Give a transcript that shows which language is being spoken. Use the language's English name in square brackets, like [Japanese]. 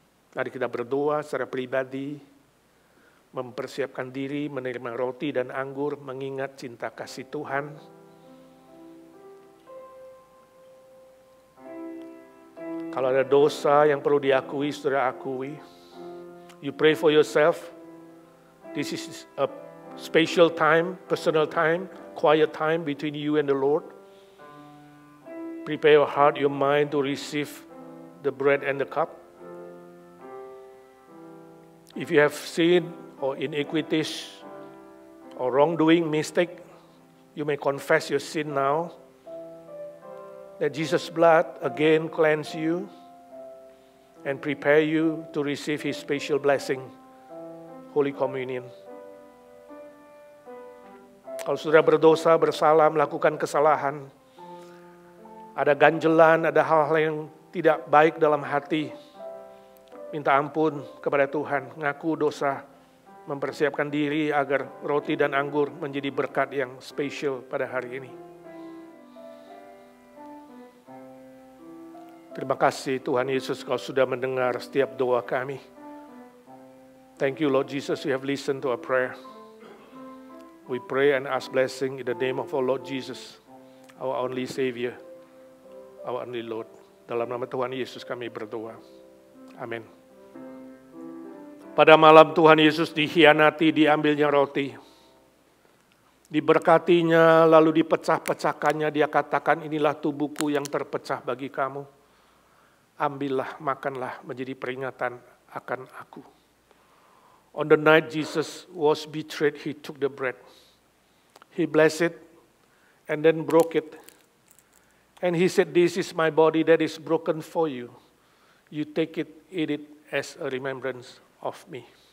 [Indonesian] Mari kita berdoa secara pribadi, mempersiapkan diri menerima roti dan anggur, mengingat cinta kasih Tuhan. Kalau ada dosa yang perlu diakui, saudara akui. [English] You pray for yourself. This is a special time, personal time, quiet time between you and the Lord. Prepare your heart, your mind to receive the bread and the cup. If you have sinned or iniquities or wrongdoing, mistake, you may confess your sin now. That Jesus' blood again cleanse you and prepare you to receive His special blessing, Holy Communion. [Indonesian] Kalau saudara berdosa, bersalah, melakukan kesalahan, ada ganjelan, ada hal-hal yang tidak baik dalam hati, minta ampun kepada Tuhan, ngaku dosa, mempersiapkan diri agar roti dan anggur menjadi berkat yang spesial pada hari ini. Terima kasih Tuhan Yesus, Kau sudah mendengar setiap doa kami. [English] Thank you Lord Jesus, you have listened to our prayer. We pray and ask blessing in the name of our Lord Jesus, our only Savior, our only Lord. [Indonesian] Dalam nama Tuhan Yesus kami berdoa. Amin. Pada malam Tuhan Yesus dikhianati, diambilnya roti. Diberkatinya, lalu dipecah-pecahkannya, Dia katakan, inilah tubuhku yang terpecah bagi kamu. Ambillah, makanlah, menjadi peringatan akan aku. [English] On the night Jesus was betrayed, He took the bread. He blessed it and then broke it. And He said, this is my body that is broken for you. You take it, eat it as a remembrance of me.